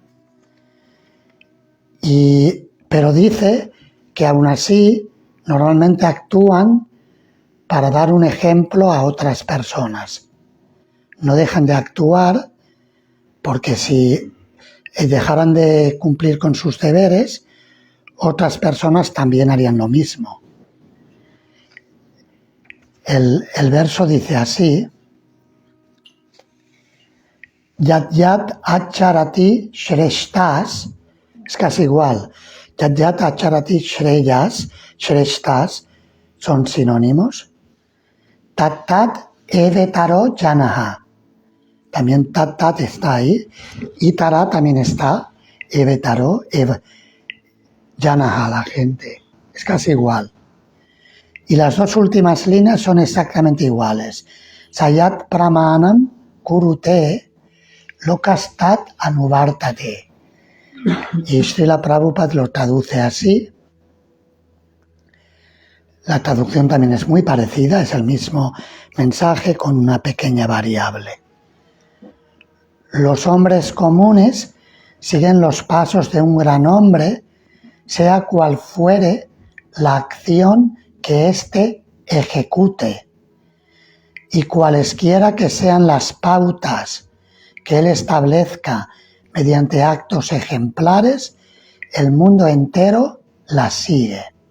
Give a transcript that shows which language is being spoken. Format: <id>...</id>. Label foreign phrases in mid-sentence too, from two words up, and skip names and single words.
<es>Pero dice que aún así normalmente actúan para dar un ejemplo a otras personas. No dejan de actuar porque si dejaran de cumplir con sus deberes, otras personas también harían lo mismo. El verso dice así:</es> <sa>Yat yat acharati shreshtas,</sa> <es>es casi igual.</es> <sa>Yat yat acharati shreyas, shreshtas,</sa> <es>son sinónimos.</es> <sa>Tat tat evetaro janaha,</sa> <es>también</es> <sa>tat tat</sa> <es>está ahí. Itara también está.</es> <sa>Evetaro, janaha,</sa> <es>la gente. Es casi igual. Y las dos últimas líneas son exactamente iguales.</es> <sa>Sayat pramanam kurute lokastat anuvartate.</sa> <es>Y Srila Prabhupada lo traduce así. La traducción también es muy parecida, es el mismo mensaje con una pequeña variable. Los hombres comunes siguen los pasos de un gran hombre, sea cual fuere la acción que éste ejecute, y cualesquiera que sean las pautas que él establezca mediante actos ejemplares, el mundo entero las sigue.</es>